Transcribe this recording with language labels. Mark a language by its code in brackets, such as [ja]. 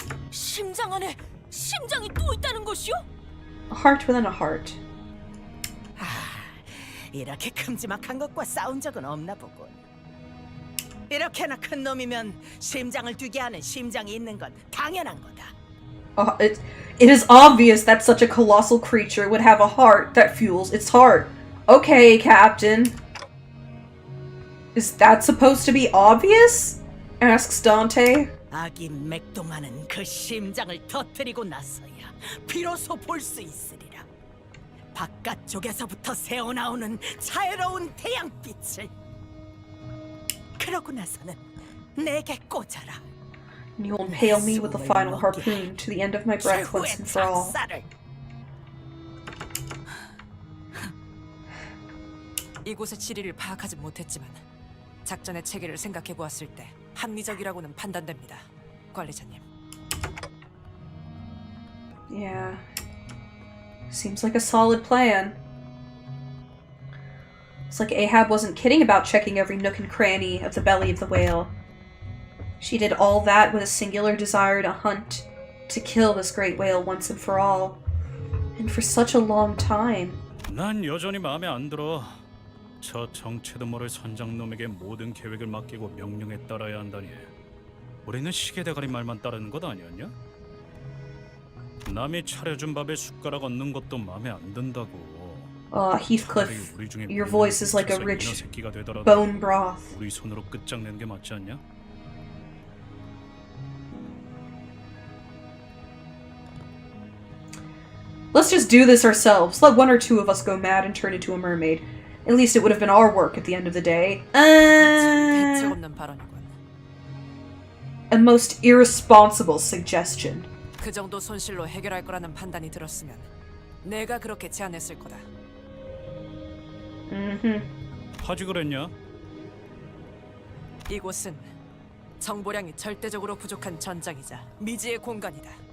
[ko] 심장 안에 심장이 또 있다는 것이요? [en] A heart within a heart. [ko] 이렇게 큼지막한 것과 싸운 적은 없나 보군. 이렇게나 큰 놈이면 심장을 뛰게 하는 심장이 있는 건 당연한 거다. [en] It is obvious that such a colossal creature would have a heart that fuels its heart. Okay, Captain. Is that supposed to be obvious? Asks Dante. [ko] 아기 맥동하는 그 심장을 터뜨리고 나서야 비로소 볼 수 있으리라. 바깥쪽에서부터 새어나오는 자유로운 태양빛을. 그러고 나서는 내게 꽂아라. [en] And you'll impale me with the final harpoon to the end of my breath once and for all. [ko] 이곳의 지리를 파악하지 못했지만 작전의 체계를 생각해 보았을 때 합리적이라고는 판단됩니다, 관리자님. [en] Yeah. Seems like a solid plan. It's like Ahab wasn't kidding about checking every nook and cranny of the belly of the whale. She did all that with a singular desire to hunt, to kill this great whale once and for all. And for such a long time. [ko] 난 여전히 마음에 안 들어. 저 정체도 모를 선장놈에게 모든 계획을 맡기고 명령에 따라야 한다니. 우리는 시계대가리 말만 따르는 것 아니었냐? 남이 차려준 밥에 숟가락 얹는 것도 마음에 안 든다고. [en] Heathcliff, your voice is like a rich bone broth. [ko] 우리 손으로 끝장내는 게 맞지 않냐? [en] Let's just do this ourselves. Let one or two of us go mad and turn into a mermaid. At least it would have been our work at the end of the day. [ko] 대책 없는 발언이군. [en] A most irresponsible suggestion. [ko] 그 정도 손실로 해결할 거라는 판단이 들었으면 내가 그렇게 제안했을 거다. 하지 그랬냐? 이곳은 정보량이 절대적으로 부족한 전장이자 미지의 공간이다.